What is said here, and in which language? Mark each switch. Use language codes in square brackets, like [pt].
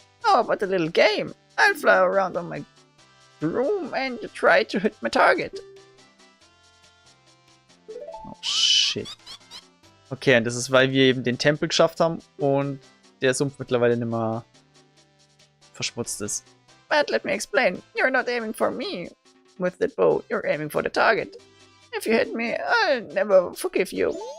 [en] How about a little game? I'll fly around on my broom and try to hit my target. Oh shit. [de] Okay, und das ist, weil wir eben den Tempel geschafft haben und der Sumpf mittlerweile nicht mehr verschmutzt ist. [en] But let me explain. You're not aiming for me with that bow. You're aiming for the target. If you hit me, I'll never forgive you.